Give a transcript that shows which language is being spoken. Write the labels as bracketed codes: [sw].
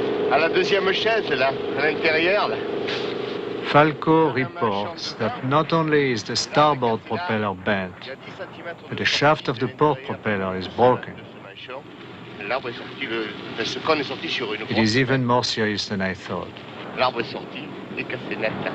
[fr] À la deuxième chaise, là, à l'intérieur, là. [en] Falco reports that not only is the starboard propeller bent, but the shaft of the port propeller is broken. [fr] L'arbre est sorti, ce cône est sorti sur une [en] It is even more serious than I thought. [fr] L'arbre est sorti, et cassé net.